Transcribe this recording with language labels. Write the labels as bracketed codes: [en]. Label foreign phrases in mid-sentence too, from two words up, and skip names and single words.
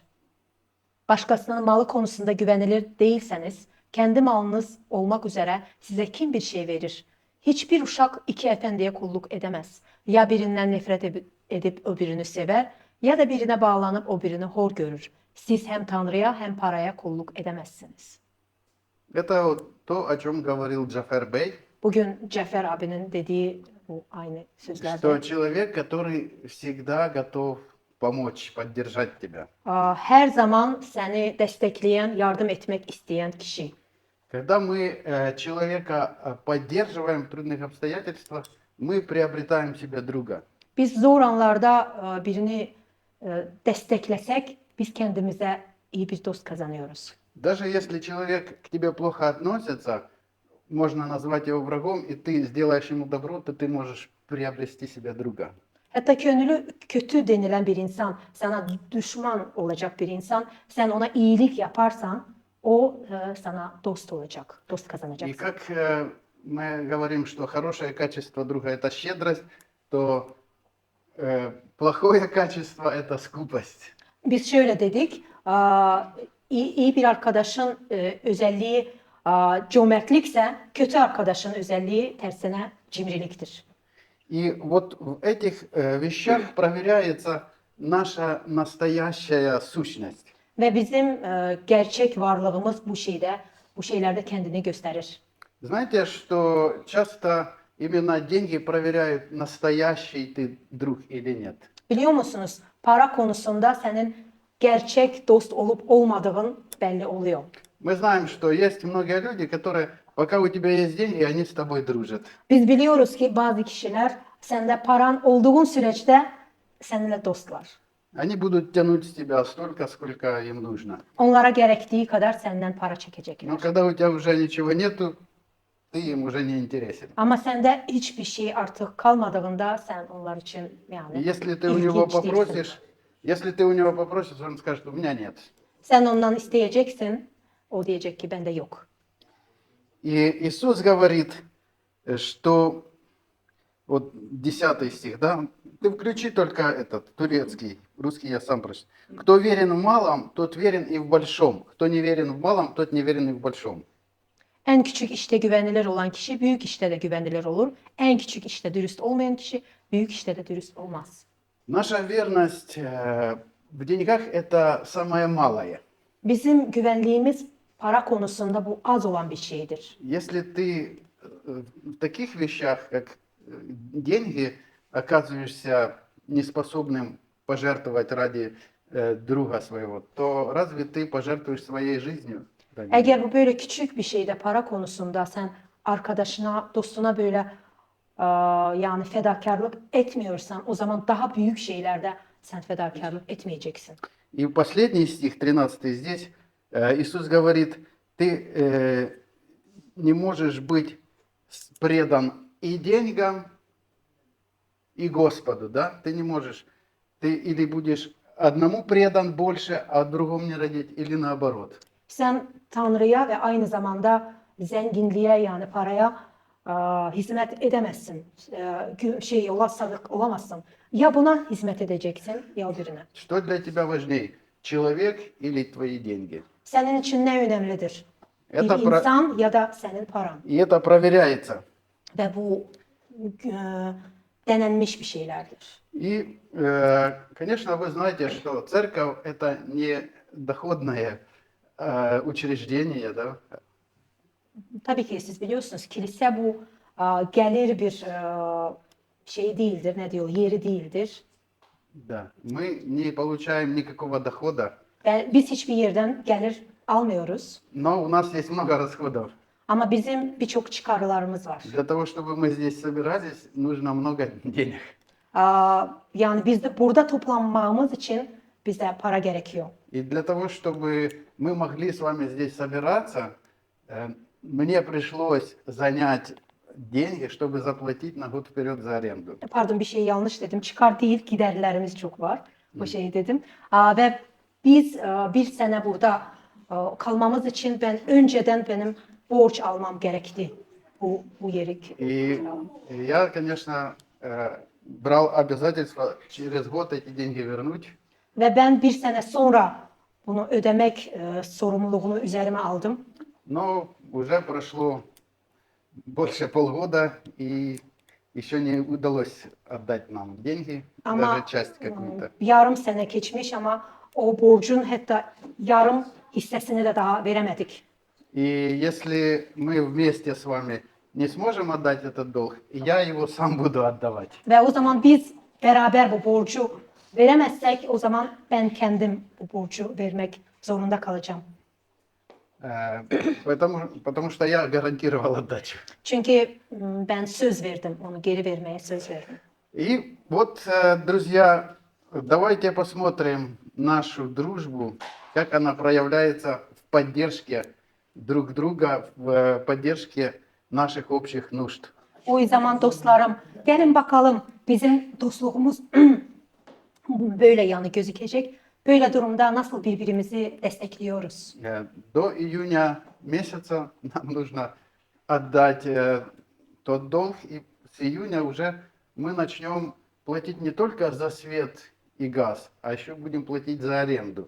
[tr] Başkasının malı konusunda güvenilir değilseniz, kendi malınız olmak üzere size kim bir şey verir? Hiçbir uşak iki efendiye kulluk edemez. Ya birinden nefret edip öbürünü sever, ya da birine bağlanıp o birini hor görür. Siz hem Tanrı'ya hem paraya kulluk edemezsiniz. [ru] Это вот то, о чем говорил Джафер Бей, [tr] Bugün Cafer abinin dediği bu aynı sözlerde. [ru] что человек, который всегда готов помочь, поддержать тебя. [tr] Her zaman seni destekleyen, yardım etmek isteyen kişi. [ru] Когда мы человека поддерживаем в трудных обстоятельствах, мы приобретаем себе друга. [tr] Biz zor anlarda birini desteklesek biz kendimize iyi bir dost kazanıyoruz. [ru] Даже если человек к тебе плохо относится, можно назвать его врагом, и ты сделаешь ему добро, то ты можешь приобрести себе друга. [tr] Hatta gönlü kötü denilen bir insan, sana düşman olacak bir insan, sen ona iyilik yaparsan o sana dost olacak, dost И kazanacaksın. [ru] как мы говорим, что хорошее качество друга – это щедрость, то плохое качество – это скупость. [tr] Biz şöyle dedik, iyi bir arkadaşın özelliği cömertlikse, kötü arkadaşın özelliği tersine cimriliktir. [ru] И вот в этих вещах проверяется наша настоящая сущность. [tr] Ve bizim gerçek varlığımız bu şeylerde kendini gösterir. [ru] Знаете, что часто именно деньги проверяют, настоящий ты друг или нет. [tr] Biliyor musunuz? Para konusunda senin gerçek dost olup olmadığın belli oluyor. [ru] Мы знаем, что есть многие люди, которые, пока у тебя есть деньги, они с тобой дружат. [tr] Biz biliyoruz ki bazı kişiler sende paran olduğun süreçte seninle dostlar. [ru] Они будут тянуть с тебя столько, сколько им нужно. [tr] Onlara gerektiği kadar senden para Но çekecekler. [ru] когда у тебя уже ничего нету, ты им уже не интересен. [tr] Ama sende hiçbir şey artık kalmadığında sen onlar için И yani [ru] если ты у него [tr] ilginç değilsin. [ru] попросишь, если ты у него попросишь, он скажет, у меня нет. [tr] Sen ondan isteyeceksin, o diyecek ki bende yok. [ru] И Иисус говорит, что вот 10 стих, да? Ты включи только этот турецкий, русский я сам прочитаю. Кто верен в малом, тот верен и в большом. Кто не верен в малом, тот не верен и в большом. [tr] En küçük işte güvenilir olan kişi büyük işte de güvenilir olur. En küçük işte dürüst olmayan kişi büyük işte de dürüst olmaz. [ru] Наша верность в деньгах – это самое малое. [tr] Bizim güvenliğimiz para konusunda bu az olan bir şeydir. [ru] Если ты в таких вещах, как деньги, оказываешься неспособным пожертвовать ради друга своего, то разве ты пожертвуешь своей жизнью? ради него? [tr] Eğer bu böyle küçük bir şeyde para konusunda sen arkadaşına, dostuna böyle yani fedakarlık etmiyorsan o zaman daha büyük şeylerde sen fedakarlık etmeyeceksin. [ru] И последний стих, 13 здесь, Иисус говорит, ты не можешь быть предан и деньгам, и Господу, да? Ты не можешь. Ты или будешь одному предан больше, а другому не родить, или наоборот. [az] Sən Tanrıya və aynı zamanda zənginliyə, yəni paraya hizmət edəməzsən. [tr] Ola sadıq olamazsın. [az] Ya buna hizmət edəcəksən, ya o birinə. [ru] Что для тебя важнее, человек или твои деньги? [az] Sənin üçün nə önəmlidir? Это Bir insan ya da sənin paran. [ru] И это проверяется. [az] Və bu denənmiş bir şeylərdir. [ru] И, конечно, вы знаете, что церковь это не доходное учреждение, да? [tr] Tabii ki siz biliyorsunuz kilise bu gəlir bir şey değildir, ne diyor, yeri değildir. [ru] Да. Мы не получаем никакого дохода, [az] Və biz hiçbir yerdən gəlir almıyoruz. [ru] но у нас есть много расходов. [tr] Amma bizim birçok çıkarlarımız var. [ru] Для того, чтобы мы здесь собирались, нужно много денег. [tr] Yani biz de burada toplanmamız için bize para gerekiyor. [ru] И для того, чтобы мы могли с вами здесь собираться, мне пришлось занять деньги, чтобы заплатить на год вперед за аренду. [tr] Pardon bir şey yanlış dedim. Çıkar değil, giderlerimiz çok var. O şeyi dedim. Ve biz bir sene burada kalmamız için ben önceden benim borç almam gerekti bu yeri. [ru] И я, конечно, брал обязательство через год эти деньги вернуть. [tr] Ve ben bir sene sonra bunu ödemek sorumluluğunu üzerime aldım. [ru] Но уже прошло больше полгода, и еще не удалось отдать нам деньги, Ama даже часть какую-то. [tr] yarım sene geçmiş ama o borcun hatta yarım hissesini de daha veremedik. [ru] И если мы вместе с вами не сможем отдать этот долг, я его сам буду отдавать. [tr] Ve o zaman biz beraber bu borcu veremezsek o zaman ben kendim bu borcu vermek zorunda kalacağım. [ru] Потому что я гарантировал отдачу. [tr] Çünkü ben söz verdim, onu geri vermeye söz verdim. [ru] И вот, друзья, давайте посмотрим нашу дружбу, как она проявляется в поддержке друг друга, в поддержке наших общих нужд. [tr] O zaman dostlarım, gelin bakalım bizim dostluğumuz böyle yani gözükecek. Böyle durumda nasıl birbirimizi destekliyoruz? [ru] До июня месяца нам нужно отдать тот долг, и с июня уже мы начнем платить не только за свет и газ, а еще будем платить за аренду.